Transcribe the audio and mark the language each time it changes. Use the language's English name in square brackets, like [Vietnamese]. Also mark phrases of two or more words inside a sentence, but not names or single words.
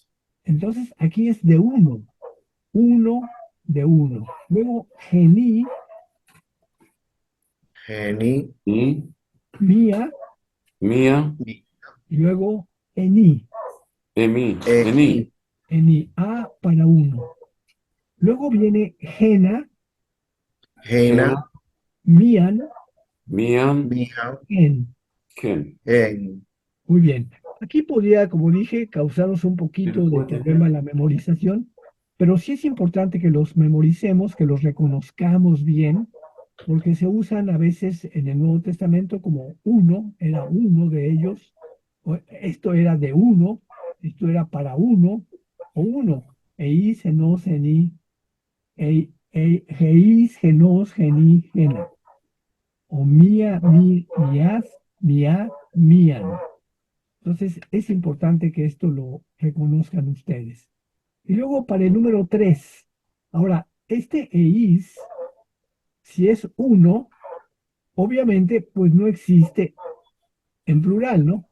[Spanish] Entonces, aquí es de uno, uno de uno. Luego, gení, [Greek] Geni, Ni, mía, Mía, mi, [Spanish] y luego ení, [Greek] Emi, eni, Eni, [Spanish] ení, A para uno. Luego viene gena, [Greek] gena, mían, Mian, mijan, en. Gen. en. [Spanish] Muy bien. Aquí podría, como dije, causarnos un poquito de problema la memorización, pero sí es importante que los memoricemos, que los reconozcamos bien, porque se usan a veces en el Nuevo Testamento como uno, era uno de ellos, o esto era de uno, esto era para uno, o uno, eis, [Greek] genos, geni, geis, genos, geni, gena, o mía, mías, mía, mían. [Spanish] Entonces, es importante que esto lo reconozcan ustedes. Y luego para el número 3. Ahora, este eis, si es uno, obviamente, pues no existe en plural, ¿no?